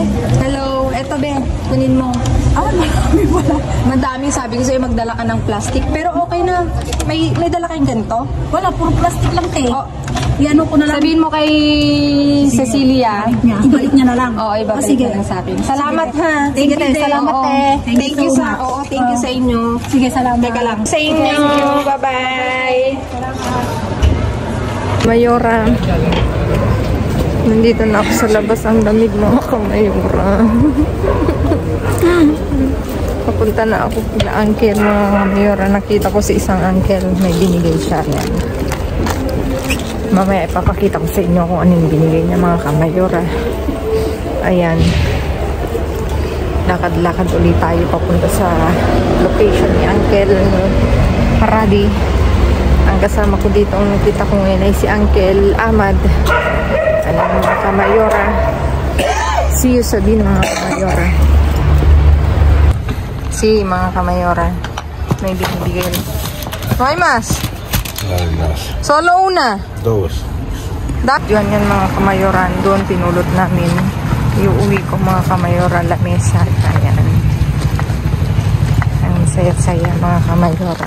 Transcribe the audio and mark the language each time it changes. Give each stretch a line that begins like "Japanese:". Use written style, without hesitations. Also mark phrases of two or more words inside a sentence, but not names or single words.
Filipino: Hello, eto be, kunin mo. Marami pala. Madami, sabi ko sa'yo magdala ka ng plastic. Pero okay na. May dala kayong ganito? Wala, puro plastic lang te. Oh, Iano ko na lang. sabihin mo kay Cecilia. Ibalik niya na lang. Oo, ibabalik na lang sa akin. Salamat ha. Sige te, salamat te.
English: Thank you
Filipino: sa... Oo,
English: thank you
Filipino: sa inyo. Sige, salamat. Teka lang. Sa inyo. Bye-bye. Mayora. Nandito na ako sa labas. Ang lamig mga kamayora. Papunta na ako kila uncle mga kamayora. Nakita ko si isang uncle. May binigay siya yan. Mamaya ipapakita ko sa inyo kung anong binigay niya mga kamayora. Ayan. Lakad-lakad ulit tayo papunta sa location ni Uncle Haradi. Ang kasama ko dito, ang nakita ko ngayon ay si Uncle Ahmad. Ano mga kamayora.
English: See you
Filipino: sabihin mga kamayora. See mga kamayora. May binibigay.
Spanish: Hoy mas. Solo una. Dos.
Filipino: Yun yan mga kamayoran. Doon pinulot namin. Iuwi ko mga kamayoran lamesa. Ayan. Ang saya-saya mga kamayora.